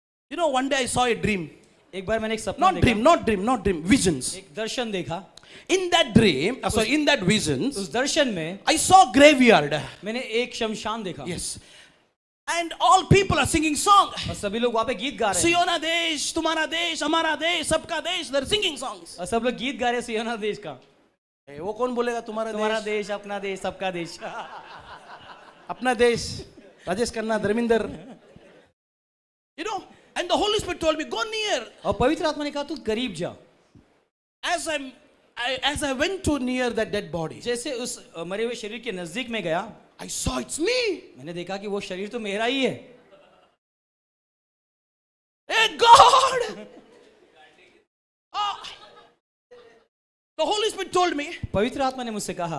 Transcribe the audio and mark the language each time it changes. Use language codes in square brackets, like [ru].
[en] You know, one day I saw a dream. [hi] एक बार मैंने एक सपना [en] Not dream, visions. [hi] एक दर्शन देखा। [en] In that dream, in that visions, [hi] उस दर्शन में [en] I saw graveyard. [hi] मैंने एक शमशान देखा। [en] Yes. And all people are singing song. [hi] और सभी लोग वहाँ पे गीत गा रहे हैं। सियोना देश, तुम्हारा देश, हमारा देश, सबका देश, [en] they're singing songs. [hi] और सब लोग गीत गा रहे हैं सियोना देश का। वो कौन बोलेगा तुम्हारा देश, अपना देश, सबका देश। अपना देश? Rajesh Khanna, Dharmendra. [en] You know, and the Holy Spirit told me, go near. [hi] और पवित्र आत्मा ने कहा तू करीब जा। [en] As I went to near that dead body, [hi] जैसे उस मरे हुए शरीर के नजदीक में गया, [en] I saw it's me. [hi] मैंने देखा कि वो शरीर तो मेरा ही है। [en] Hey God! The Holy Spirit told me, [hi] पवित्र आत्मा ने मुझसे कहा